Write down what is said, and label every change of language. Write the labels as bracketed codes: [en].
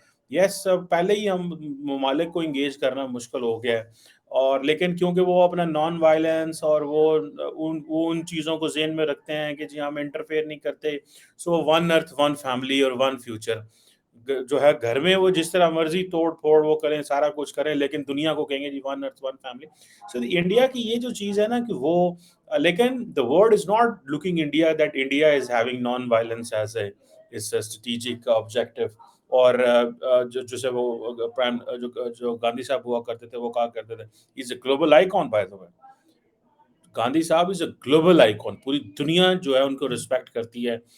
[ur] یس پہلے ہی ہم ممالک کو انگیج کرنا مشکل ہو گیا ہے، اور لیکن کیونکہ وہ اپنا نان وائلنس اور وہ ان چیزوں کو ذہن میں رکھتے ہیں کہ جی ہم انٹرفیئر نہیں کرتے، سو ون ارتھ ون فیملی اور ون فیوچر جو ہے گھر میں وہ جس طرح مرضی توڑ پھوڑ وہ کریں سارا کچھ کریں، لیکن دنیا کو کہیں گے جی ون ارتھ ون فیملی. سو انڈیا کی یہ جو چیز ہے نا کہ وہ لیکن [en] the world is not looking India that India is having non-violence as a strategic objective. [ur] اور جو جسے وہ جو گاندھی صاحب ہوا کرتے تھے وہ کہا کرتے تھے [en] he's a global icon by the way. [ur] Gandhi صاحب [en] is a global icon, [ur] پوری دنیا جو ہے ان کو رسپیکٹ کرتی ہے.